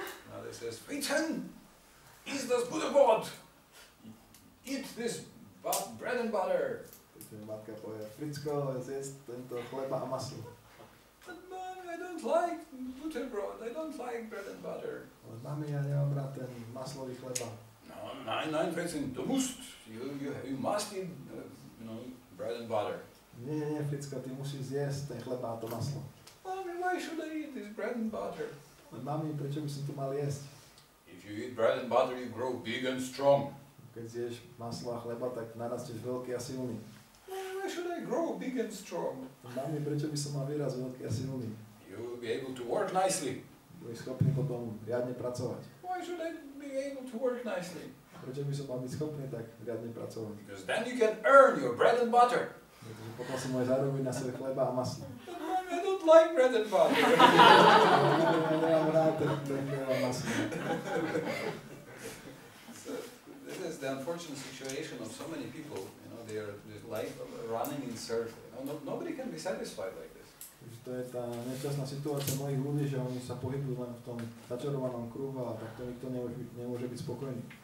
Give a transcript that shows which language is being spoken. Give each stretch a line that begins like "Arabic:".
English: Now they says, Fritzen,
German: is das Butterbrot?
English: Eat this bread and butter.
Slovak: Matka povie, Fritzko, zjedz tento chleba a maslo.
English: But Mom, I don't like butterbrot, I don't like bread and butter.
Slovak: Ale mami, ja nemám rád ten maslový chleba.
English: No, nein, Fritzen,
German: du musst,
English: you must eat, bread and butter.
Slovak: Nie, Fritzko, ty musíš zjesť ten chleba a to maslo.
English: Mommy, why should I eat this bread and butter?
Slovak: Ale mami, prečo by som to mal jesť?
English: If you eat bread and butter, you grow big and strong.
Slovak: Keď zješ maslo a chleba, tak narasteš veľký a silný.
English: Why should I grow big and strong?
Slovak: Mami, prečo by som mal výraz veľký a silný?
English: You will be able to work nicely.
Slovak: Budeš schopný potom riadne pracovať.
English: Why should I be able to work nicely?
Slovak: Prečo by som mal byť schopný tak riadne pracovať?
English: Because then you can earn your bread and butter.
Slovak: Pretože potom si môžeš zarobiť na svoje chleba a maslo.
English: But Mom, I don't like bread and butter.
Slovak: Ja nemám rád ten chleba a maslo.
English: So this is the unfortunate situation of so many people. They are like running in circles. Nobody can be satisfied like this.
Slovak: To je tá nešťastná situácia mnohých ľudí, že oni sa pohybujú len v tom začarovanom kruhu a takto nikto nemôže byť spokojný.